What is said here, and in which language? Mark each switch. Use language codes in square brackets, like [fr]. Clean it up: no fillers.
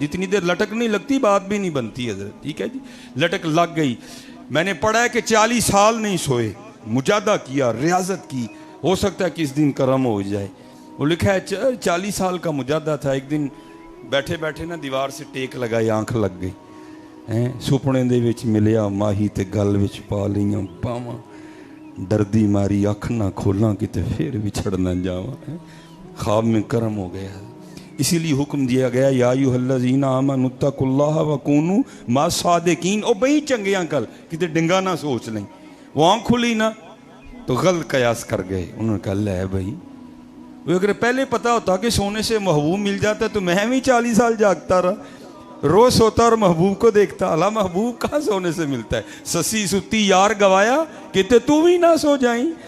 [ur] جتنی دیر لٹک نہیں لگتی بات بھی نہیں بنتی حضرت, ٹھیک ہے جی. لٹک لگ گئی. میں نے پڑھا ہے کہ 40 سال نہیں سوئے, مجاہدہ کیا, ریاضت کی, ہو سکتا ہے کہ اس دن کرم ہو جائے. وہ لکھا ہے 40 سال کا مجاہدہ تھا. ایک دن بیٹھے بیٹھے نا دیوار سے ٹیک لگائی, آنکھ لگ گئی. [pa] ਸੁਪਨੇ ਦੇ ਵਿੱਚ ਮਿਲਿਆ ਮਾਹੀ ਤੇ ਗਲ ਵਿੱਚ ਪਾ ਲਈਆਂ ਬਾਵਾਂ, ਡਰਦੀ ਮਾਰੀ ਅੱਖ ਨਾ ਖੋਲਾਂ ਕਿਤੇ ਫਿਰ ਵਿਛੜ ਨਾ ਜਾਵਾਂ. [ur] خواب میں کرم ہو گیا. اسی لیے حکم دیا گیا [ar] یا ایھا الذین آمنوا اتقوا اللہ وکونوا مع الصادقین. [pa] او بھئی چنگیاں کل کتے ڈنگا نہ سوچ لیں. [ur] وہ آنکھ کھلی نا تو غلط قیاس کر گئے. انہوں نے کہا لے بھائی, وہ اگر پہلے پتا ہوتا کہ سونے سے محبوب مل جاتا تو میں بھی 40 سال جاگتا رہا, روز سوتا اور محبوب کو دیکھتا. اللہ محبوب کہاں سونے سے ملتا ہے. [pa] سسی ستی یار گوایا [ur] کہتے تو بھی نہ سو جائیں.